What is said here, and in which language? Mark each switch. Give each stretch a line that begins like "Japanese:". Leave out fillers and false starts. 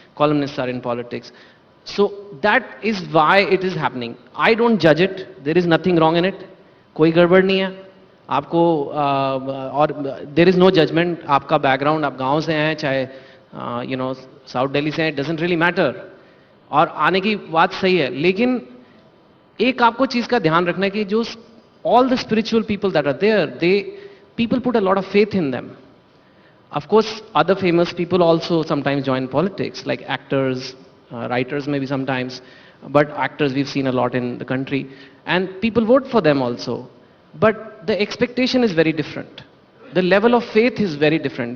English: Columnists are in politics. So that is why it is happening. I don't judge it. There is nothing wrong in it.
Hindi: कोई गड़बड़ नहीं है. आपको और
English: there is no judgment.
Hindi: आपका
English: background,
Hindi: आप गांव से हैं, चाहे
English: you know South Delhi
Hindi: से हैं,
English: it doesn't really matter.
Hindi: और आने की बात सही है, लेकिन एक आपको चीज का ध्यान रखना है कि जो
English: all the spiritual people that are there, people put a lot of faith in them. Of course, other famous people also sometimes join politics, like actors, writers maybe sometimes, but actors we've seen a lot in the country, and people vote for them also. But the expectation is very different. The level of faith is very different.